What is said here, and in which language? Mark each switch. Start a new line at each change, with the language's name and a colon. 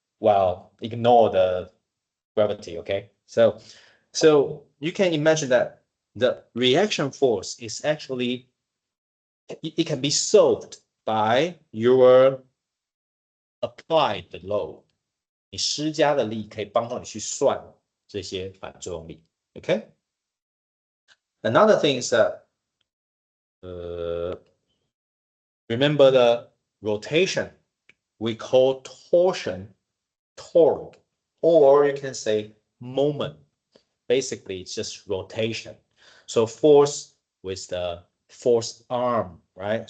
English: Well, ignore the gravity. Okay, so you can imagine that the reaction force is actually it can be solved by your applied load.
Chinese: 你施加的力可以帮助你去算这些反作用力。
English: Okay. Another thing is that remember the rotation. We call torsion torque, or you can say moment. Basically, it's just rotation. So force with the force arm, right?